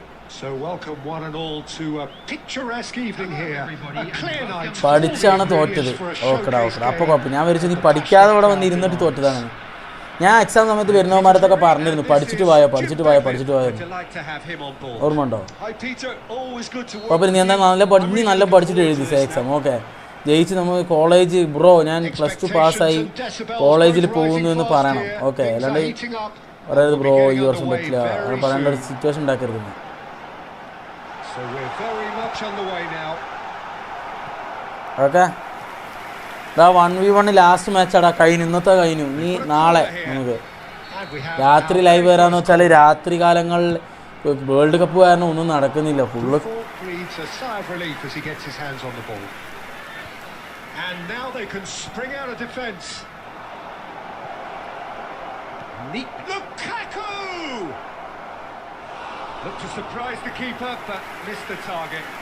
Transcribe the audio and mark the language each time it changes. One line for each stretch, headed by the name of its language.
English: So welcome one and all to a picturesque evening here. A clear night.
Malayalam: പഠിച്ചാണ് തോറ്റത് ഓക്കെടാ അപ്പോൾ കുഴപ്പം ഞാൻ വിചാരിച്ചു നീ പഠിക്കാതെ ഇവിടെ വന്ന് ഇരുന്നിട്ട് തോറ്റതാണ് ഞാൻ എക്സാം സമയത്ത് വരുന്നവന്മാരത്തൊക്കെ പറഞ്ഞിരുന്നു പഠിച്ചിട്ട് പോയോ
English: Delight to have him on board.
Malayalam: ഓർമ്മ ഉണ്ടോ
English: Hi, Peter. Always good to work.
Malayalam: അപ്പോൾ നീ എന്താ നല്ല പഠിച്ചിട്ട് എഴുതി എക്സാം ഓക്കെ ജയിച്ച് നമ്മൾ കോളേജ് ബ്രോ ഞാൻ +2 പാസ്സായി കോളേജിൽ പോകുന്നു എന്ന് പറയണം ഓക്കെ അല്ലാണ്ട് പറയരുത് ബ്രോ ഈ വർഷം പറ്റില്ല അങ്ങനെ പറയേണ്ട ഒരു സിറ്റുവേഷൻ ഉണ്ടാക്കരുത്
English: So we're very much on the way now.
Malayalam: Okay ഇതാ 1v1 ലാസ്റ്റ് മാച്ചാടാ ഇന്നത്തെ കഴിഞ്ഞു നീ നാളെ നമുക്ക്
English: And we have
Malayalam: രാത്രി ലൈവ് വരാന്ന് വെച്ചാൽ രാത്രി കാലങ്ങളിൽ വേൾഡ് കപ്പ് കാരണം ഒന്നും നടക്കുന്നില്ല full
English: breathes a sigh of relief as he gets his hands on the ball. And now they can spring out of defence. Lukaku! Looked to surprise the keeper, but missed the target.